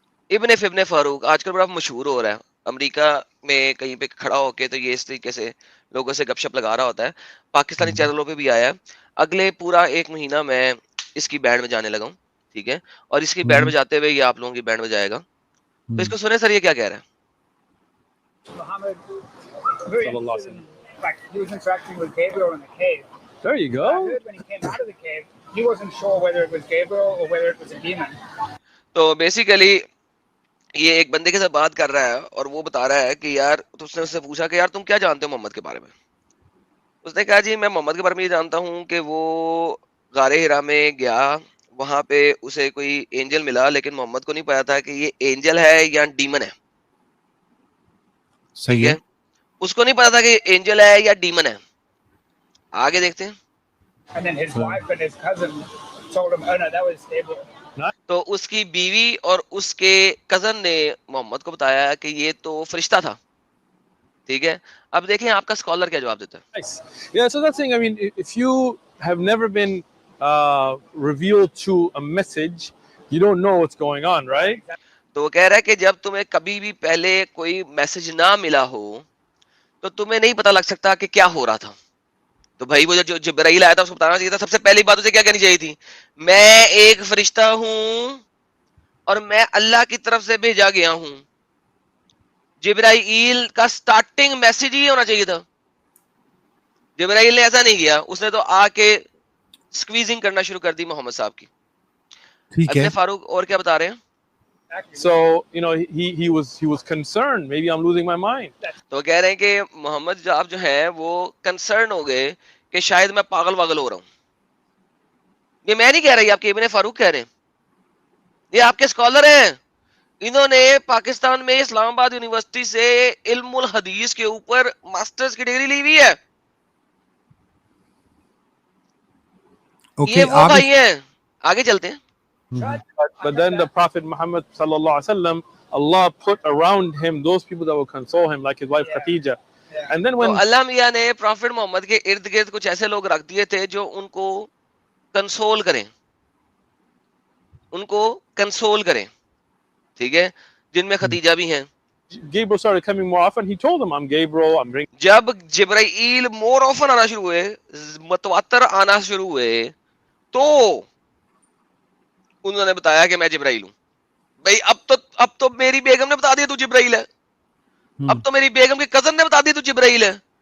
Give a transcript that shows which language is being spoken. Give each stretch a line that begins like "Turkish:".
Urdu: ابن فاروق آج کل بڑا مشہور ہو رہا ہے امریکہ میں, کہیں پہ کھڑا ہو کے تو یہ اس طریقے سے لوگوں سے گپ شپ لگا رہا ہوتا ہے. پاکستانی چینلوں پہ بھی آیا ہے. اگلے پورا 1 مہینہ میں اس کی بینڈ میں جانے لگا ہوں, ٹھیک ہے, اور اس کی بینڈ میں جاتے ہوئے یہ آپ لوگوں کی بینڈ میں جائے گا. تو اس کو سنیں سر, یہ کیا کہہ رہا ہے.
English: Muhammad very interested in, like, he was interacting with Gabriel in the cave. There you I go. heard when he came out of the cave, he wasn't sure whether it was Gabriel or whether it was a demon.
Urdu: تو basically یہ ایک بندے کے ساتھ بات کر رہا ہے اور وہ بتا رہا ہے کہ یار, تو اس نے اس سے پوچھا کہ یار تم کیا جانتے ہو محمد کے بارے میں. اس نے کہا جی میں محمد کے بارے میں یہ جانتا ہوں کہ وہ غار ہرا میں گیا, وہاں پہ اسے کوئی اینجل ملا, لیکن محمد کو نہیں پتا تھا کہ یہ اینجل ہے یا ڈیمن ہے. ٹھیک صحیح ہے. ہے, اس کو نہیں پتا تھا کہ یہ اینجل ہے یا ڈیمن ہے. آگے دیکھتے ہیں.
English: And then his wife and his cousin told him, oh no, that was Gabriel.
Urdu: تو اس کی بیوی اور اس کے کزن نے محمد کو بتایا کہ یہ تو فرشتہ تھا. ٹھیک ہے, اب دیکھیں آپ کا اسکالر کیا جواب دیتا ہے.
English: Nice. Yeah, so that's the thing. I mean, if you have never been revealed to a message, you don't know what's going on, right?
Urdu: تو وہ کہہ رہا ہے کہ جب تمہیں کبھی بھی پہلے کوئی میسج نہ ملا ہو تو تمہیں نہیں پتا لگ سکتا کہ کیا ہو رہا تھا. تو بھائی وہ جو جبرائیل آیا تھا اس کو بتانا چاہیے تھا. سب سے پہلی بات اسے کیا کہنی چاہیے تھی, میں ایک فرشتہ ہوں اور میں اللہ کی طرف سے بھیجا گیا ہوں. جبرائیل کا سٹارٹنگ میسج ہی ہونا چاہیے تھا. جبرائیل نے ایسا نہیں کیا, اس نے تو آ کے سکویزنگ کرنا شروع کر دی محمد صاحب کی. ٹھیک ہے. ابن فاروق اور کیا بتا رہے ہیں.
English: So, you know, he was concerned. Maybe I'm losing my mind.
Urdu: تو کہہ رہے ہیں کہ محمد صاحب جو ہیں وہ کنسرن ہو گئے کہ شاید میں پاگل واگل ہو رہا ہوں. یہ میں نہیں کہہ رہا, یہ آپ کے ابن فاروق کہہ رہے ہیں, یہ آپ کے اسکالر ہیں. انہوں نے پاکستان میں اسلام آباد یونیورسٹی سے علم الحدیث کے اوپر ماسٹرز کی ڈگری لی ہوئی ہے. اوکے یہ وہ آپ بھائی ہیں. آگے چلتے ہیں.
English: But then the Prophet Muhammad sallallahu alaihi wasallam, Allah put around him those people that will console him, like his wife Khadija. And then
Urdu: تو
English: when
Urdu: اللہ میاں نے پروفٹ محمد کے ارد گرد کچھ ایسے لوگ رکھ دیے تھے جو ان کو کنسول کریں, ان کو کنسول کریں, ٹھیک ہے, جن میں خدیجہ بھی ہیں.
English: Gabriel started coming more often, he told them, I'm Gabriel, I'm bringing.
Urdu: جب جبرائیل مور آفن آنا شروع ہوئے, متواتر آنا شروع ہوئے, تو انہوں نے بتایا کہ میں جبرائیل ہوں. بھائی اب تو میری بیگم نے بتا دیا تو جبرائیل ہے, اب تو میری بیگم کے کزن نے بتا دیا تو جبرائیل ہے.